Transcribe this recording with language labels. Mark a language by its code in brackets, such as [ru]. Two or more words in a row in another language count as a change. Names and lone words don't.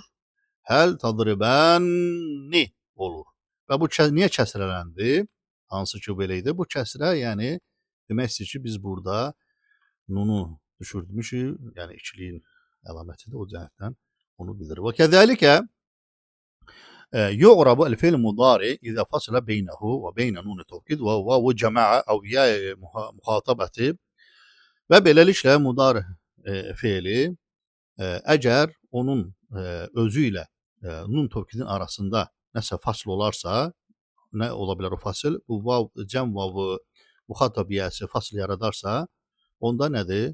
[ar] هل تضربن olur. [az] Və bu niyə kəsrələndi? Hansı ki belə idi. Bu kəsrə yəni demək istəyir ki, biz burada nunu düşürdmüşük, yəni ikiliyin əlamətidir, o cəhətdən onu bildirir. [ar] وكذلك يعرب الفعل المضارع إذا فصل بينه وبين نون التوكيد وواو جماعة أو ياء مخاطبة [az] və beləliklə mudari feili əgər onun özü ilə nun tövkidin arasında nəsə fasl olarsa, nə ola bilər o fasl? Bu vav, cəm vavı, muxatabiyyəsi fasl yaradarsa, onda nədir?